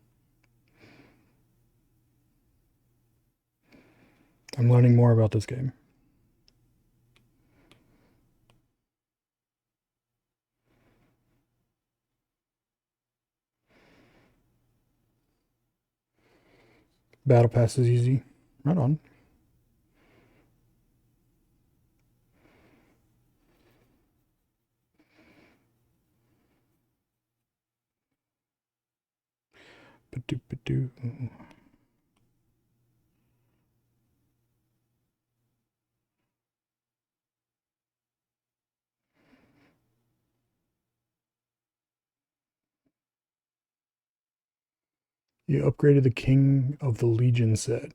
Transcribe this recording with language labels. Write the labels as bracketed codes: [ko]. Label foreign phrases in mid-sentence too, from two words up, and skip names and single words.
[en] I'm learning more about this game. Battle pass is easy. Right on. Ba-doo, ba-doo. You upgraded the King of the Legion set.